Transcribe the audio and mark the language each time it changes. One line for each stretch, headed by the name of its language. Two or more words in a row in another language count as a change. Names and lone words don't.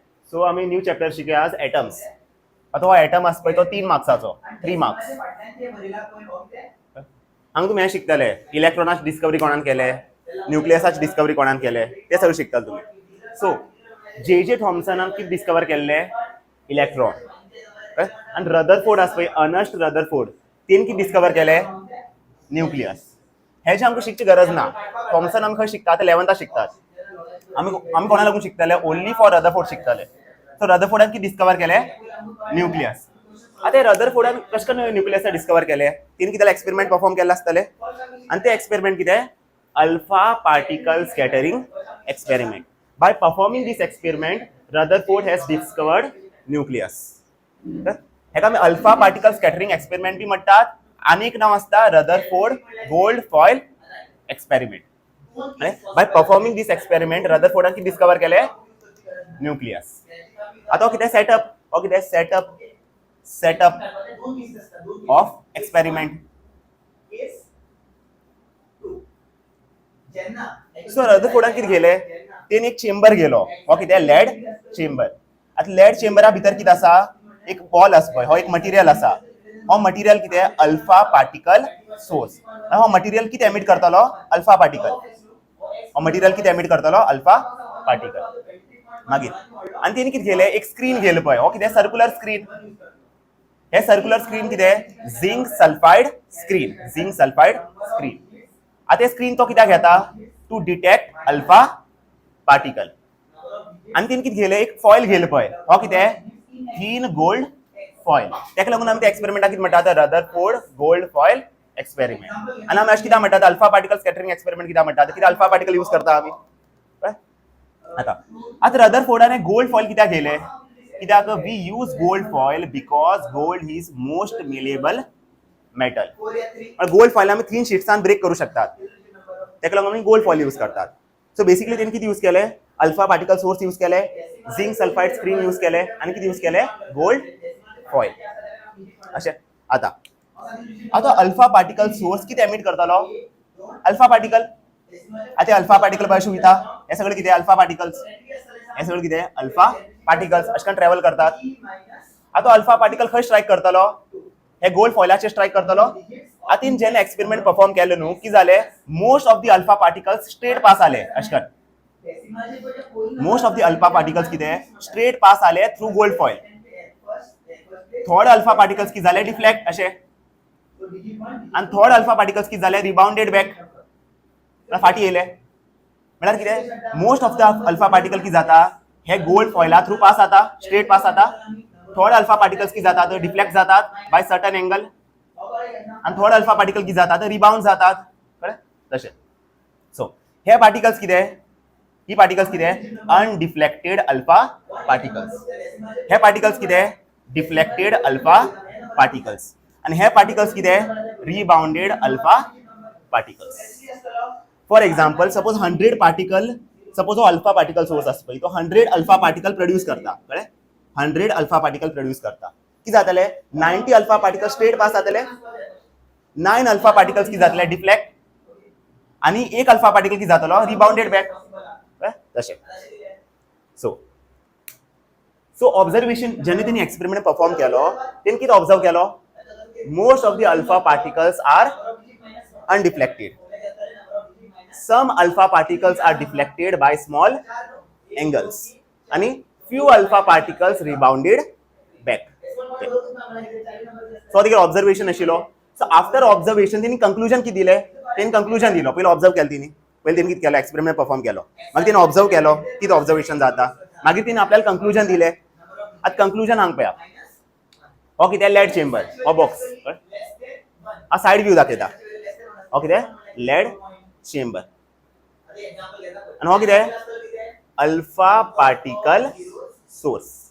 Konkani: सो आम्ही
English: new chapter
Konkani: शिकूया आज एटम्स. आता हो एटम आसा पळय तो 3 मार्क्साचो, 3 मार्क्स. हांगा तुम्ही हे शिकतले इलेक्ट्रॉनाची डिस्कवरी कोणान केले, न्यूक्लियसाची डिस्कवरी कोणान केले, ते सगळं शिकतले तुम्ही. सो जे थॉम्सनान कितें डिस्कवर केल्ले, इलेक्ट्रॉन. आणि रदरफोर्ड आसा पळय, अर्नस्ट रदरफोर्ड, तेन कितें डिस्कवर केले, न्यूक्लियस. हेची आमकां शिकची गरज ना. थॉम्सन आमकां शिकता ते 11th शिकतात. आम्ही कोणा लागून शिकतले,
English: only for Rutherford
Konkani: शिकतले. सो रदरफोर्डान कितें डिस्कवर केले, न्यूक्लियस. आता रदरफोर्डान कशें करून न्यूक्लियस डिस्कवर केले, तिने कितें
English: experiment perform
Konkani: केल्ले आसतले. आणि ते एक्सपेरिमेंट कितें,
English: alpha particle scattering experiment. by performing this experiment Rutherford has discovered nucleus.
Konkani: हेका आमी
English: alpha particle scattering experiment
Konkani: बी म्हणटात. आनी एक नाव आसता
English: Rutherford gold foil experiment. by performing this experiment
Konkani: रदरफोर्डान कितें डिस्कवर केले, न्यूक्लियस. आता हो कितें सेटअप, हो कितें
English: setup of experiment.
Konkani: सो रदरफोर्डान कितें केले, तेन एक चेंबर गेलो, हो कितें
English: lead chamber.
Konkani: आता लेड चेंबरा भितर कितें आसा, एक बॉल आसा पळय, हो एक मटेरियल आसा. हो मटेरियल कितें,
English: alpha particle source.
Konkani: हो मटेरियल कितें एमिट करतलो,
English: alpha particle.
Konkani: हो मटेरियल कितें एमिट करतलो,
English: alpha particle.
Konkani: मागीर आनी तेणी कितें केलें, एक स्क्रीन गेले पळय, हो कितें
English: circular screen. हे circular screen कितें, zinc sulphide screen, zinc sulphide screen.
Konkani: आता स्क्रीन तो कित्याक घेता,
English: to detect alpha particle.
Konkani: आनी तेणी कितें केलें, एक फॉयल गेले पळय, हो कितें,
English: thin gold foil.
Konkani: तेका लागून आमी त्या एक्सपेरिमेंटाक कितें म्हणटात,
English: Rutherford gold foil experiment.
Konkani: आनी आमी अशें कित्याक म्हणटात,
English: alpha particle scattering experiment
Konkani: कित्याक म्हणटात, कित्याक
English: alpha particle use
Konkani: करता आमी. आता रदरफोर्डाने
English: gold foil
Konkani: कित्याक घेतले, कित्याक
English: we use gold foil because gold is most malleable metal. gold foil
Konkani: आमी 3 शीट्सान ब्रेक करू शकतात, तेका लागून आमी
English: gold foil use
Konkani: करतात. सो बेसिकली तेणी कितें यूज केले,
English: alpha particle source use केले, zinc sulphide screen use
Konkani: केले, आनी कितें यूज केले,
English: gold foil.
Konkani: अशें. आता अल्फा पार्टिकल सोर्स कितें एमिट करतलो,
English: alpha particle.
Konkani: आता
English: alpha particle
Konkani: पळय अशें वयता, हे सगळे कितें,
English: alpha particles.
Konkani: हे सगळे कितें,
English: alpha particles
Konkani: अशें करून ट्रॅव्हल करतात. आता
English: alpha particle
Konkani: खंय स्ट्रायक करतलो, हे गोल्ड फॉयलाचेर स्ट्रायक करतलो. आता जेन्ना
English: experiment perform
Konkani: केले न्हू, की जाले,
English: most of the alpha particles straight pass जाले.
Konkani: अशें करून
English: most of the alpha particles कितें, straight pass जाले through gold foil.
Konkani: थोडे
English: alpha particles
Konkani: कितें जाले, डिफ्लेक्ट अशें. आनी थोडे
English: alpha particles
Konkani: कितें जाले,
English: rebounded back,
Konkani: फाटी येयले. म्हळ्यार कितें,
English: most of the alpha particle
Konkani: कितें जाता, हे
English: gold foil through pass जाता, straight pass जाता. थोडे alpha particles
Konkani: कितें जातात, डिफ्लेक्ट जातात
English: by certain angle.
Konkani: आनी थोडे
English: alpha particle
Konkani: कितें जातात, रिबाउंड जातात. कळ्ळें तशें.
English: सो हे पार्टिकल्स कितें, ही पार्टिकल्स कितें, undeflected alpha particles. हे पार्टिकल्स कितें, deflected alpha particles.
Konkani: आनी हे
English: पार्टिकल्स कितें, rebounded alpha particles. for example, suppose 100 particle, suppose हो alpha particle source
Konkani: आसा पळय,
English: तो 100 alpha particle produce करता. कळ्ळें, 100 alpha particle produce करता.
Konkani: कितें जातले,
English: 90 alpha particle straight pass जातले, 9 alpha particles
Konkani: कितें जातले,
English: डिफ्लेक्ट, आनी 1 alpha particle
Konkani: कितें जातलो,
English: rebounded back.
Konkani: तशें.
English: so observation
Konkani: जेन्ना तेणी
English: experiment perform
Konkani: केलो, तेणी कितें ऑब्जर्व केलो,
English: most of the alpha particles are undeflected. Some alpha particles are deflected by small angles and few alpha particles rebounded back. So the observation आशिल्लो. So after observation तेणी conclusion
Konkani: किती दिले, तेणी
English: conclusion दिलो.
Konkani: पहिले ऑब्जर्व केलो तेणी, पहिले तेणी कितें केलो,
English: experiment perform
Konkani: केलो, मागीर तेणी ऑब्जर्व केलो कितें ऑब्जर्वेशन जाता, मागीर तेणी आपल्याला कंक्लुजन दिले. आता कंक्लुजन हांगा पळया, हो कितें,
English: lead chamber,
Konkani: हो बॉक्स, हा
English: side view
Konkani: दाखयता. हो कितें,
English: lead chamber.
Konkani: आणि हो कितें,
English: alpha particle source.